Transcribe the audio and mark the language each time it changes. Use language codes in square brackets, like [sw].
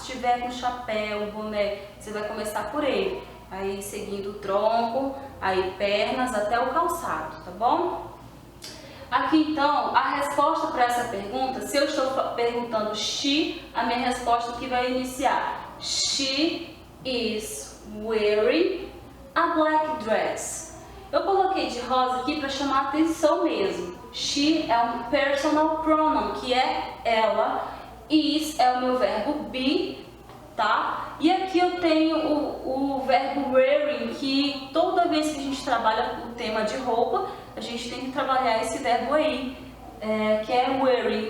[pt] Se tiver com chapéu, boné, você vai começar por ele. Aí seguindo o tronco, aí pernas até o calçado, tá bom? Aqui então, a resposta para essa pergunta, se eu estou perguntando she, a minha resposta aqui vai iniciar. [en] She is wearing a black dress. [pt] Eu coloquei de rosa aqui para chamar a atenção mesmo. She é um personal pronoun, que é ela. Is é o meu verbo be, tá? E aqui eu tenho o verbo wearing, que toda vez que a gente trabalha o tema de roupa, a gente tem que trabalhar esse verbo aí, que é wearing.